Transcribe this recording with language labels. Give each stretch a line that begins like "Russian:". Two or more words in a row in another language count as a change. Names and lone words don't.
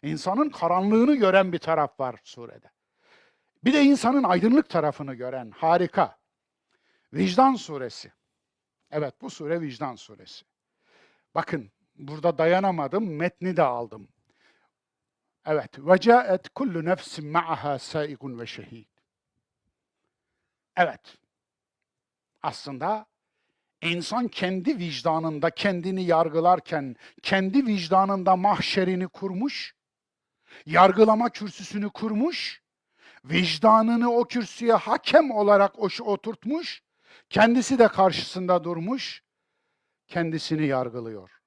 Turkish: İnsanın karanlığını gören bir taraf var surede. Bir de insanın aydınlık tarafını gören, harika. Vicdan suresi. Evet, bu sure Vicdan suresi. Bakın, burada dayanamadım, metni de aldım. Evet,
Arabic: وَجَاءَتْ كُلُّ نَفْسٍ مَعَهَا سَائِقٌ وَشَهِيدٌ.
Turkish: Evet, aslında insan kendi vicdanında kendini yargılarken, kendi vicdanında mahşerini kurmuş, yargılama kürsüsünü kurmuş, vicdanını o kürsüye hakem olarak oturtmuş, kendisi de karşısında durmuş, kendisini yargılıyor.